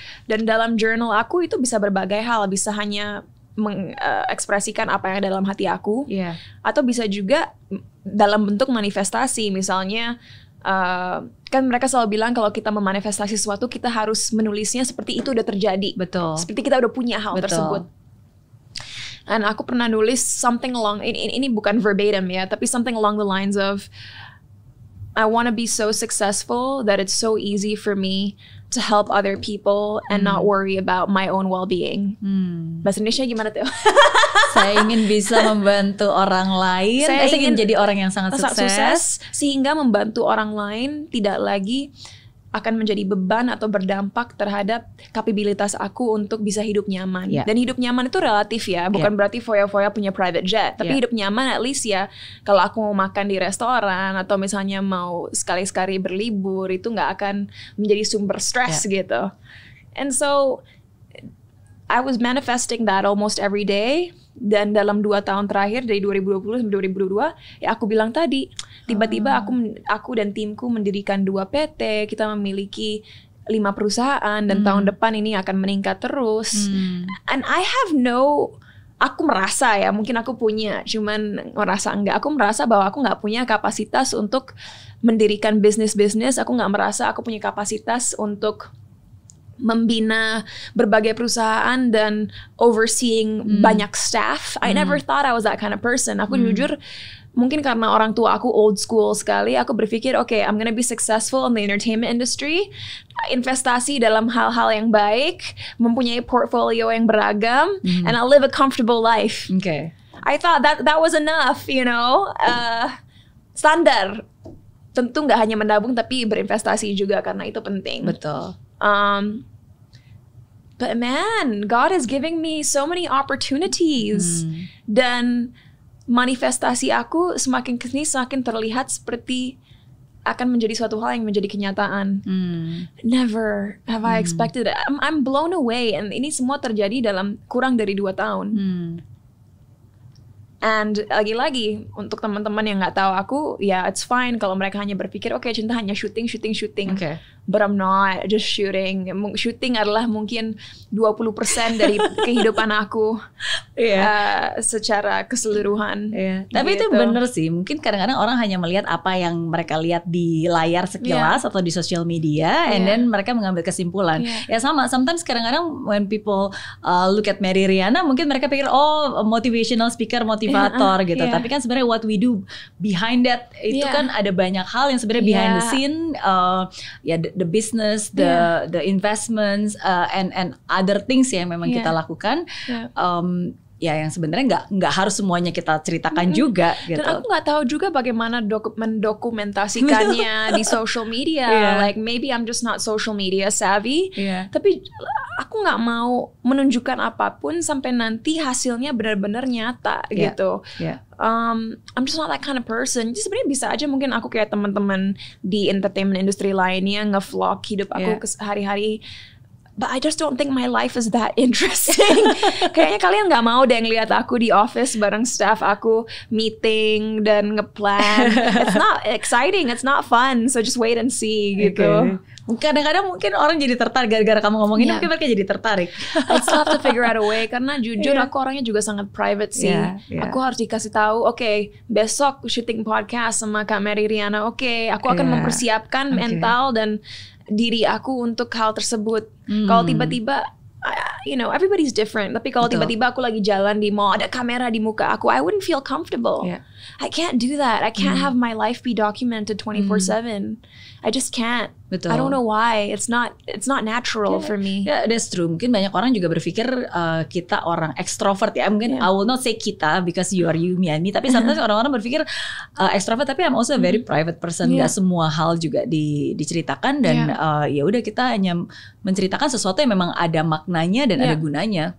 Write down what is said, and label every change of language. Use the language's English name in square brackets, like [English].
[Indonesian] Dan dalam journal aku itu bisa berbagai hal, bisa hanya mengekspresikan apa yang ada dalam hati aku, atau bisa juga dalam bentuk manifestasi. Misalnya kan mereka selalu bilang kalau kita memanifestasi sesuatu kita harus menulisnya seperti itu udah terjadi. Betul. Seperti kita udah punya hal tersebut. Dan aku pernah nulis [English] something along, [Indonesian] ini bukan verbatim ya, tapi [English] something along the lines of, I want to be so successful that it's so easy for me to help other people and not worry about my own well-being. [Indonesian] Bahasa Indonesia gimana tuh? Saya ingin bisa membantu orang lain. Saya ingin jadi orang yang sangat sukses, sehingga membantu orang lain tidak lagi akan menjadi beban atau berdampak terhadap kapabilitas aku untuk bisa hidup nyaman. Dan hidup nyaman itu relatif ya, bukan berarti foya-foya punya private jet, tapi hidup nyaman [English] at least [Indonesian] ya, kalau aku mau makan di restoran atau misalnya mau sekali-sekali berlibur, itu nggak akan menjadi sumber stres gitu. [English] And so I was manifesting that almost every day. [Indonesian] Dan dalam 2 tahun terakhir dari 2020 sampai 2022, ya aku bilang tadi, tiba-tiba aku dan timku mendirikan 2 PT, kita memiliki 5 perusahaan dan tahun depan ini akan meningkat terus. [English] And I have [Indonesian] aku merasa ya, mungkin aku punya, cuman merasa enggak. Aku merasa bahwa aku nggak punya kapasitas untuk mendirikan bisnis-bisnis. Aku nggak merasa aku punya kapasitas untuk membina berbagai perusahaan dan overseeing banyak staff. [English] I never thought I was that kind of person. [Indonesian] Aku jujur, mungkin karena orang tua aku old school sekali, aku berpikir, [English] okay, I'm gonna be successful in the entertainment industry, [Indonesian] investasi dalam hal-hal yang baik, mempunyai portfolio yang beragam, [English] and I'll live a comfortable life. I thought that was enough, you know. [Indonesian] Standar. Tentu nggak hanya menabung, tapi berinvestasi juga karena itu penting. Betul. [English] But man, God is giving me so many opportunities. [Indonesian] Dan manifestasi aku semakin kesini semakin terlihat seperti akan menjadi suatu hal yang menjadi kenyataan. [English] Never have I expected it. I'm blown away. [Indonesian] And ini semua terjadi dalam kurang dari 2 tahun. And lagi-lagi untuk teman-teman yang nggak tahu aku, ya [English] it's fine [Indonesian] kalau mereka hanya berpikir, okay, Cinta hanya syuting. [English] but I'm not just shooting. [Indonesian] Shooting adalah mungkin 20% dari kehidupan aku secara keseluruhan. Tapi itu bener sih, mungkin kadang-kadang orang hanya melihat apa yang mereka lihat di layar sekilas atau di social media, [English] and then [Indonesian] mereka mengambil kesimpulan. Ya sama, [English] sometimes [Indonesian] kadang-kadang [English] when people look at [Indonesian] Mary Riana, mungkin mereka pikir [English] motivational speaker, [Indonesian] motivator gitu. Tapi kan sebenarnya [English] what we do behind that [Indonesian] itu kan ada banyak hal yang sebenarnya [English] behind the scene, the business, the investments, and other things [Indonesian] yang memang kita lakukan. Ya yang sebenarnya nggak harus semuanya kita ceritakan juga gitu. Dan aku nggak tahu juga bagaimana mendokumentasikannya di social media. [English] Like maybe I'm just not social media savvy. [Indonesian] Tapi aku nggak mau menunjukkan apapun sampai nanti hasilnya benar-benar nyata gitu. [English] I'm just not that kind of person. [Indonesian] Jadi sebenarnya bisa aja mungkin aku kayak teman-teman di entertainment industry lainnya nge-vlog hidup aku hari-hari. [English] But I just don't think my life is that interesting. [Indonesian] Kayaknya kalian gak mau deh ngeliat aku di office bareng staff aku meeting dan ngeplan. [English] It's not exciting, it's not fun. So just wait and see [Indonesian] gitu. Kadang-kadang mungkin orang jadi tertarik gara-gara kamu ngomongin, mungkin mereka jadi tertarik. [English] I still have to figure out a way, [Indonesian] karena jujur aku orangnya juga sangat private sih. Aku harus dikasih tahu, besok syuting podcast sama Kak Mary Riana. Aku akan mempersiapkan mental dan diri aku untuk hal tersebut. Kalau tiba-tiba, [English] everybody's different. [Indonesian] Tapi kalau tiba-tiba aku lagi jalan di mall, ada kamera di muka aku, [English] I wouldn't feel comfortable. I can't do that. I can't have my life be documented 24/7. I just can't. I don't know why. It's not natural for me. That's true. [Indonesian] Mungkin banyak orang juga berpikir kita orang ekstrovert ya. Mungkin [English] I will not say [Indonesian] kita [English] because you are you, me and me. [Indonesian] Tapi [English] sometimes [Indonesian] orang-orang berpikir ekstrovert, tapi [English] I'm also a very private person. [Indonesian] Gak semua hal juga diceritakan, dan ya udah kita hanya menceritakan sesuatu yang memang ada maknanya dan ada gunanya.